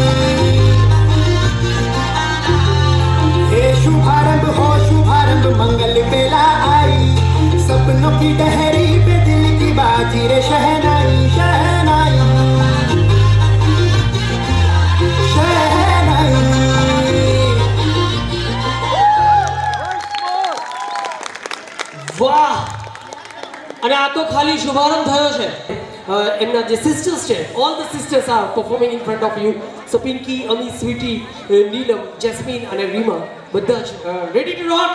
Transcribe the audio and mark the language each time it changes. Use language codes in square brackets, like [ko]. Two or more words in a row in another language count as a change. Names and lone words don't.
[hi] हे शुभारंभ मंगल बेला आई सपनों की डहरी पे दिल की बाजी रे शहनाई शहनाई शहनाई. [gu] વાહ! અને આ તો ખાલી શુભારંભ થયો છે. એમના જે સિસ્ટર્સ છે, [en] all the sisters are performing in front of you. [gu] સો પિંકી, અમી, સ્વીટી, નીલમ, જેસ્મીન અને રીમા બધા જ [en] ready to rock.